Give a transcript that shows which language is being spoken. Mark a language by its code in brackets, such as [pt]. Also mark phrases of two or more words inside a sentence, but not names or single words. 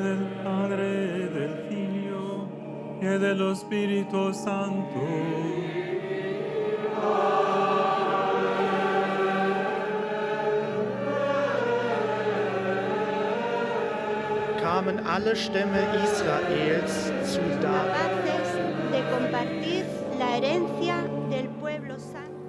[it] Padre, del Figlio e dello Spirito Santo. [de] Kamen alle Stämme Israels zu David. [es] Capaces de compartir la herencia del pueblo santo.